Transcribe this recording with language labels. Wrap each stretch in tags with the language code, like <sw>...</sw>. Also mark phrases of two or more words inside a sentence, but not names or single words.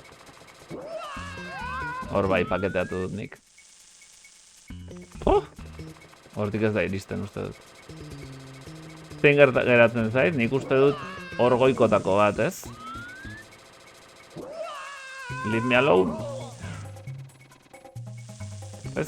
<eu>Hor bai paketeatu dut nik. Hortik ez da iristen uste dut. Zein geratzen zait, nik uste dut hor goikotako bat, ez?</eu> <en>Leave me alone.</en> <eu>Ez?</eu>